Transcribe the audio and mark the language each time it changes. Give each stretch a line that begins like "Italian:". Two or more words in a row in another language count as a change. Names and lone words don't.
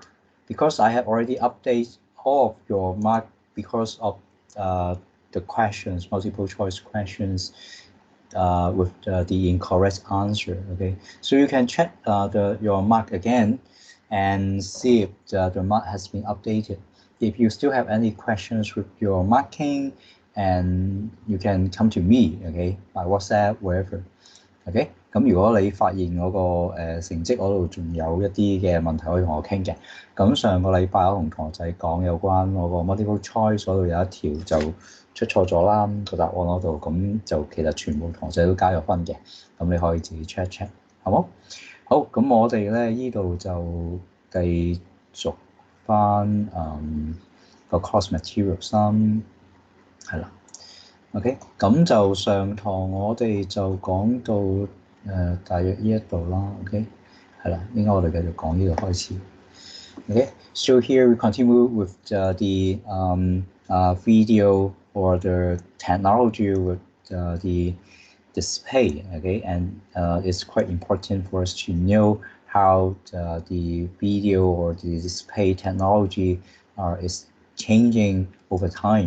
English: Because I have already updated all of your mark because of the questions, multiple choice questions with the incorrect answer. Okay, so you can check your mark again and see if the mark has been updated. If you still have any questions with your marking, and you can come to me, okay, by WhatsApp, wherever.
Cantonese: OK，咁如果你發現嗰個成績嗰度仲有一啲嘅問題可以同我傾嘅，咁上個禮拜我同同學仔講有關嗰個
English: multiple choice
Cantonese: 嗰度有一條就出錯咗啦，個答案嗰度，咁就其實全部同學仔都加咗分嘅，咁你可以自己
English: check check，
Cantonese: 好冇？好，咁我哋咧呢度就繼續翻個
English: course material
Cantonese: 3係啦。OK，咁就上堂我哋就講到大約呢一度啦。OK，係啦，應該我哋繼續講呢度開始。
English: Okay, so here we continue with the video or the technology with the display. Okay, and it's quite important for us to know how the video or the display technology is changing over time.